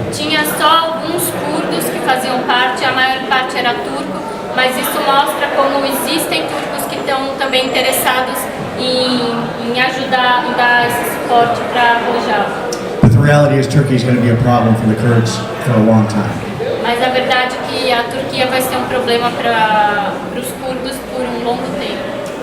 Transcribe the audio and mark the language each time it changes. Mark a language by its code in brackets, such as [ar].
[pt] Tinha só alguns curdos que faziam parte, a maior parte era turco, mas isso mostra como existem turcos que estão também interessados em ajudar, em dar esse suporte para Rojava. [en] But the reality is Turkey is going to be a problem for the Kurds for a long time. [pt] Mas a verdade é que a Turquia vai ser um problema para os curdos por um longo tempo.